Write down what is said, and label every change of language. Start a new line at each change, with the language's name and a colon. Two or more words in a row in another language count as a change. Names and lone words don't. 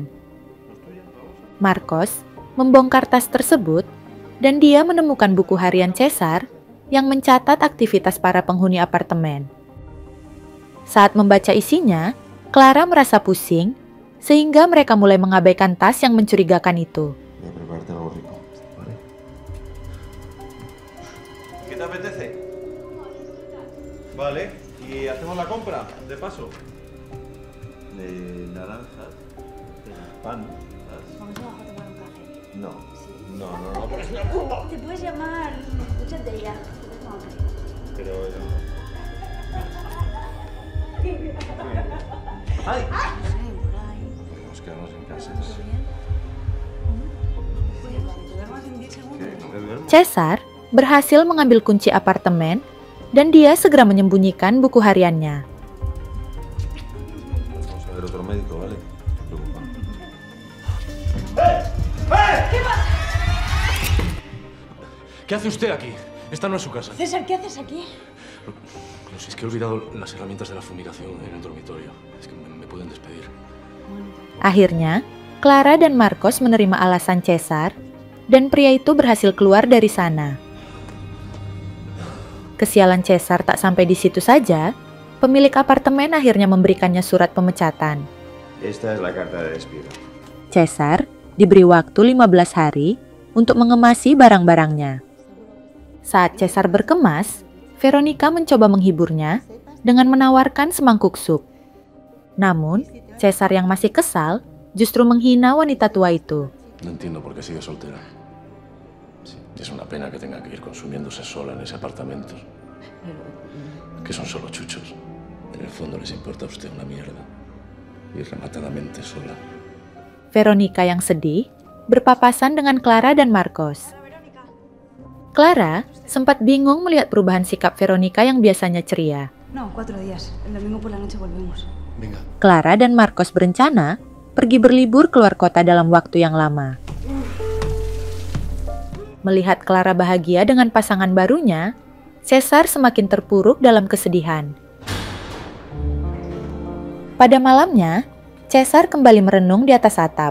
Indonesian: Marcos membongkar tas tersebut dan dia menemukan buku harian Cesar yang mencatat aktivitas para penghuni apartemen. Saat membaca isinya, Clara merasa pusing sehingga mereka mulai mengabaikan tas yang mencurigakan itu.
Spanish: Voy a prepararte algo rico, ¿vale? ¿Qué te apetece? Vale, y hacemos la compra, de paso. De naranjas, pan. Vamos abajo a tomar un café. No, no. Te puedes llamar Escúchate ya. Pero... ¡Ay! Podemos quedarnos en casa.
Indonesian: Cesar berhasil mengambil kunci apartemen dan dia segera menyembunyikan buku hariannya.
Spanish: Vamos a ver otro médico, ¿vale? No te preocupes. ¿Qué hace usted aquí? Esta no es su casa. César, ¿qué haces aquí? No sé, es que he olvidado las herramientas de la fumigación en el dormitorio. Es que me pueden despedir.
Indonesian: Akhirnya, Clara dan Marcos menerima alasan Cesar dan pria itu berhasil keluar dari sana. Kesialan Cesar tak sampai di situ saja, pemilik apartemen akhirnya memberikannya surat pemecatan.
Spanish: Esta es la carta de despido.
Indonesian: Cesar diberi waktu 15 hari untuk mengemasi barang-barangnya. Saat Cesar berkemas, Veronica mencoba menghiburnya dengan menawarkan semangkuk sup. Namun, Cesar yang masih kesal justru menghina wanita tua itu.
Spanish: No entiendo por qué sigue soltera. Sí, es una pena que tenga que ir consumiéndose sola en ese apartamento. Que son solo chuchos. En el fondo les importa a usted una mierda. Y rematadamente sola.
Indonesian: Veronica yang sedih berpapasan dengan Clara dan Marcos. Clara sempat bingung melihat perubahan sikap Veronica yang biasanya ceria.
Spanish: No, 4 días. El domingo por la noche volvemos. Venga.
Indonesian: Clara dan Marcos berencana pergi berlibur keluar kota dalam waktu yang lama. Melihat Clara bahagia dengan pasangan barunya, Cesar semakin terpuruk dalam kesedihan. Pada malamnya, Cesar kembali merenung di atas atap.